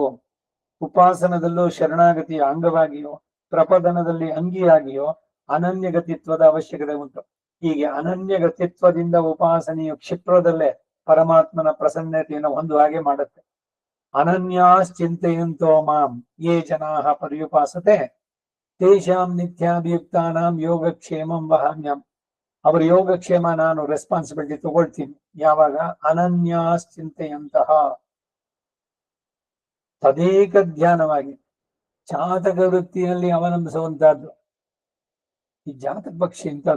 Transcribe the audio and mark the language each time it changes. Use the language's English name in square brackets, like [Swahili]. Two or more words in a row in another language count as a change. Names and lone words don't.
[Kannada] ಉಪಾಸನದಲ್ಲೂ ಶರಣಾಗತಿಯ ಅಂಗವಾಗಿಯೋ ಪ್ರಪದನದಲ್ಲಿ ಅಂಗಿಯಾಗಿಯೋ ಅನನ್ಯಗತಿತ್ವದ ಅವಶ್ಯಕತೆ ಉಂಟು. ಹೀಗೆ ಅನನ್ಯಗತಿತ್ವದಿಂದ ಉಪಾಸನೆಯು ಕ್ಷಿಪ್ರದಲ್ಲೇ ಪರಮಾತ್ಮನ ಪ್ರಸನ್ನತೆಯನ್ನು ಹೊಂದುವ ಹಾಗೆ ಮಾಡುತ್ತೆ. [Sanskrit] ಅನನ್ಯಾಶ್ಚಿಂತೆಯಂತೋ ಮಾಂ ಯೇ ಜನಾಃ ಪರ್ಯುಪಾಸತೆ ತೇಷಾಂ ನಿತ್ಯಾಭಿಯುಕ್ತಾನಾಂ ಯೋಗಕ್ಷೇಮಂ ವಹಾಮ್ಯಂ. [Kannada] ಅವರ ಯೋಗಕ್ಷೇಮ ನಾನು ರೆಸ್ಪಾನ್ಸಿಬಿಲಿಟಿ ತಗೊಳ್ತೀನಿ. ಯಾವಾಗ? ಅನನ್ಯಾಶ್ಚಿಂತೆಯಂತಹ ತದೇಕ ಧ್ಯಾನವಾಗಿ ಚಾತಕ ವೃತ್ತಿಯಲ್ಲಿ ಅವಲಂಬಿಸುವಂತಹದ್ದು. ಈ ಜಾತಕ ಪಕ್ಷಿ ಅಂತದ್ದು.